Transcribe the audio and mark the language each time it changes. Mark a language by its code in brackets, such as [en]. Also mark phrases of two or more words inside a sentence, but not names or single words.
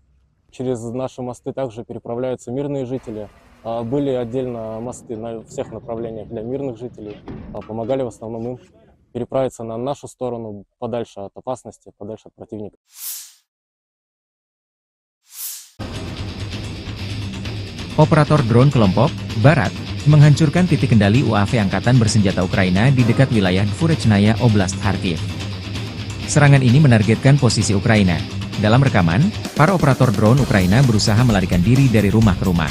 [ru] Через наши мосты также переправляются мирные жители. Были отдельно мосты на всех направлениях для мирных жителей. Помогали в основном им переправиться на нашу сторону, подальше от опасности, подальше от противника. [id] Operator drone kelompok Barat menghancurkan titik kendali UAV Angkatan Bersenjata Ukraina di dekat wilayah Dvorechnaya Oblast Kharkiv. Serangan ini menargetkan posisi Ukraina. Dalam rekaman, para operator drone Ukraina berusaha melarikan diri dari rumah ke rumah.